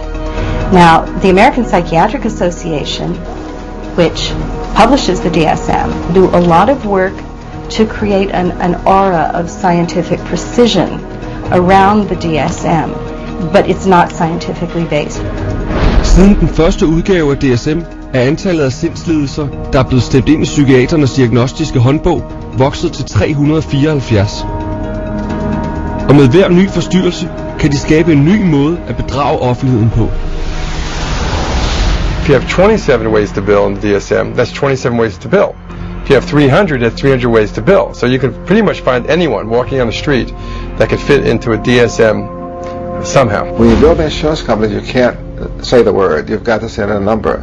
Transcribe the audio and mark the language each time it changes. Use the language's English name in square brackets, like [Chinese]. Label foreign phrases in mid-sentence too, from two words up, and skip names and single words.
[English] Now, the American Psychiatric Association, which publishes the DSM, do a lot of work to create an aura of scientific precision around the DSM, but it's not scientifically based. [Danish] Siden den første udgave af DSM er antallet af sindslidelser, der er blevet stemt ind i psykiaternes diagnostiske håndbog, vokset til 374. Og med hver ny forstyrrelse kan de skabe en ny måde at bedrage offentligheden på. [English] If you have 27 ways to bill in the DSM, that's 27 ways to bill. If you have 300, that's 300 ways to bill. So you can pretty much find anyone walking on the street that could fit into a DSM somehow. When you build an insurance company, you can't say the word. You've got to send a number.